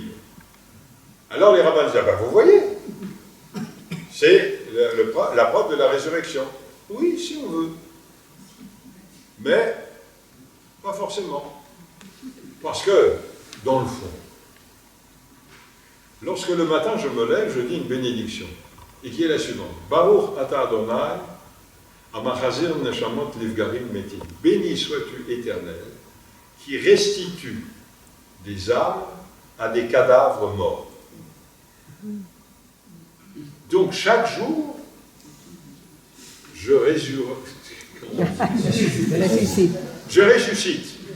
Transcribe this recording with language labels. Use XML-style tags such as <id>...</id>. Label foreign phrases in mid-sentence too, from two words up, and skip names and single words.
<fr>Alors les rabbins disent, ah ben vous voyez, c'est la preuve de la résurrection. Oui, si on veut. Mais, pas forcément. Parce que, dans le fond, lorsque le matin je me lève, je dis une bénédiction, et qui est la suivante.</fr> <he>ברוך אתה אדוני המחזיר נשמות לפגרים מתים.</he> <fr>Béni sois-tu, Éternel, qui restitue des âmes à des cadavres morts. Donc chaque jour, je ressuscite.</fr>